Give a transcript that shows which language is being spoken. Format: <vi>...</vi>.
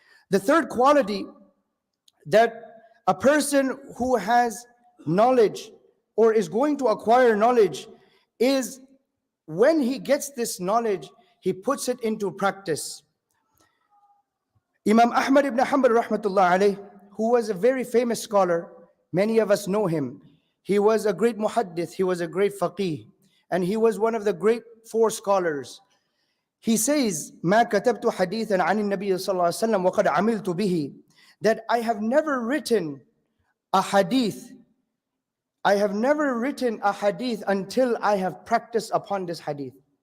<en>The third quality that a person who has knowledge or is going to acquire knowledge is when he gets this knowledge, he puts it into practice. Imam Ahmad ibn Hanbal rahmatullah alayh, who was a very famous scholar, many of us know him. He was a great muhaddith, he was a great faqih, and he was one of the great four scholars.</en> <ar>He says, مَا كَتَبْتُ حَدِيثًا عَنِ النَّبِيِّ صلى الله عليه وسلم وَقَدْ عَمِلْتُ بِهِ.</ar> <en>That I have never written a hadith. I have never written a hadith until I have practiced upon this hadith.</en>